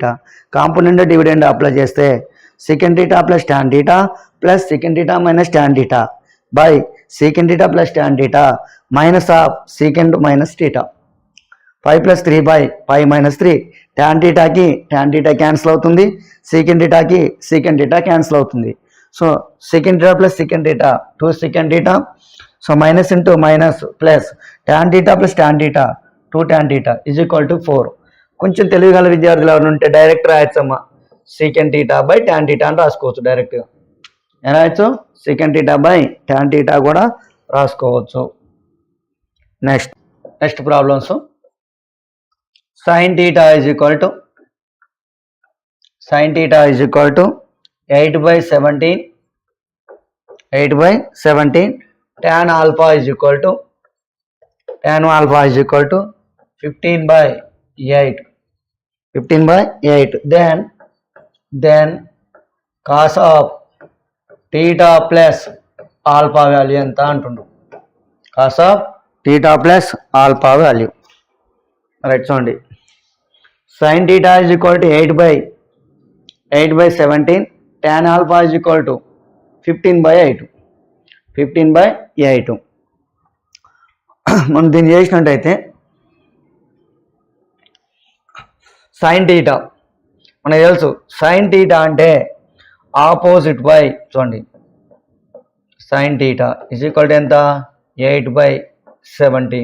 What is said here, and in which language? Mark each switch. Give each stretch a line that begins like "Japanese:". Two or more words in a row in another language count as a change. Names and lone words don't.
English: component dividend apply చేస్తే secant θ plus tan θ plus secant θ minus tan θ by secant θ plus tan θ minus of secant minus θ.
Telugu: 5 + 3/5 - 3. tan θకి tan θ క్యాన్సిల్ అవుతుంది. secant θకి secant θ క్యాన్సిల్ అవుతుంది. సో
English: secant θ plus secant θ 2 secant θ. so minus into minus plus tan θ plus tan θ 2 tan θ is equal to 4.
Telugu: కొంచెం తెలివిగల విద్యార్థులు ఎవరు ఉంటే డైరెక్ట్ రాయొచ్చమ్మా
English: secant θ by tan θ
Telugu: అని రాసుకోవచ్చు. డైరెక్ట్గా ఎలా రాయొచ్చు
English: secant θ by tan θ
Telugu: కూడా రాసుకోవచ్చు.
English: next problems. sin θ is equal to 8/17 tan alpha is equal to 15/8. Then cos of theta plus alpha value
Telugu: ఎంత అంటుండు.
English: cos of theta plus alpha value రైట్. చూడండి sin theta is equal to 8/17 tan alpha is equal to 15/8.
Telugu: మనం దీన్ని చేసినట్టయితే sin θ మనకు తెలుసు. sin θ అంటే
English: opposite by
Telugu: చూడండి
English: sin θ is equal to
Telugu: ఎంత 8/17.